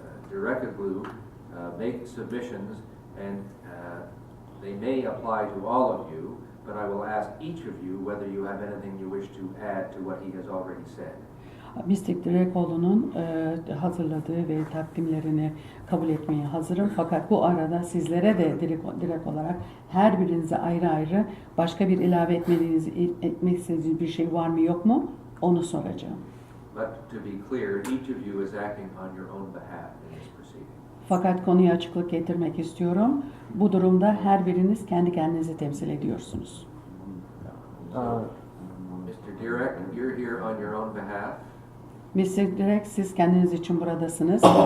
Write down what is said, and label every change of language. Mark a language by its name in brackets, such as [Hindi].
[English] Direkoglu make submissions, and they may apply to all of you, but I will ask each of you whether you have anything you wish to add to what he has already said. Mr. [Turkish] Direkoglu'nun hazırladığı ve takdimlerini kabul etmeye hazırım. Fakat bu arada sizlere de direkt olarak her birinize ayrı ayrı başka bir ilave etmek istediğiniz bir şey var mı yok mu onu soracağım. [English] But to be clear, each of you is acting on your own behalf in this proceeding. [Turkish] Fakat konuya açıklık getirmek istiyorum. Bu durumda her biriniz kendi kendinizi temsil ediyorsunuz. [English] Mr. Direk, you're here on your own behalf. Mr. [Turkish] Direk, siz kendiniz için buradasınız.